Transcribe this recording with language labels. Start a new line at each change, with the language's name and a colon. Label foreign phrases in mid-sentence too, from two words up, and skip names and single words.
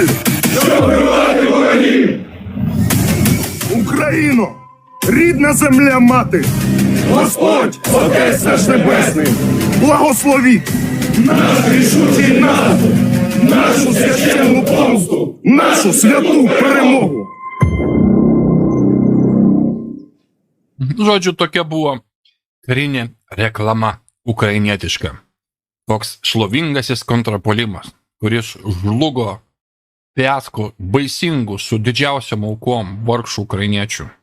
Ukrainian: Щоб вбивати ворогів! Україно! Рідна земля мати! Господь, Отець наш Небесний! Благословіть! Наш рішучий наступ! Нашу священну помсту! Нашу святу перемогу!
Lithuanian: Žodžiu, tokia buvo karinė reklama ukrainietiška. Toks šlovingasis kontrapolimas, kuris žlugo fiasko baisingų su didžiausiam aukom vargšų ukrainiečių.